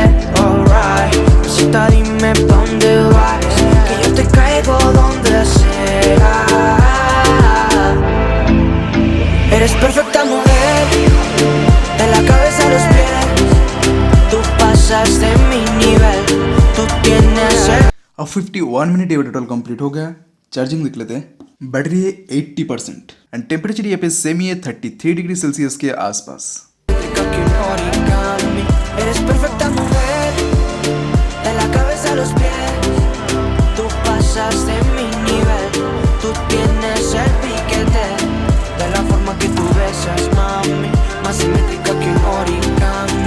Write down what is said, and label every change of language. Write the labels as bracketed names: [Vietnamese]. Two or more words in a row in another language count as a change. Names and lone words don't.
[Spanish] Alright, cita, dime pa' dónde vas, que yo te caigo donde sea. Eres perfecta mujer, de la cabeza a los pies. Tú pasas de mi nivel, tú tienes el. [Hindi] अब 51 मिनट ये [English] total complete [Hindi] हो गया. चार्जिंग देख लेते हैं। बैटरी है 80% [English] and temperature [Hindi] यहाँ पे सेम ही है 33 [English] degree Celsius [Hindi] के आसपास। [Spanish] Que un origami. Eres perfecta mujer, de la cabeza a los pies. Tú pasas de mi nivel, tú tienes el piquete. De la forma que tú besas, mami, más simétrica que un origami.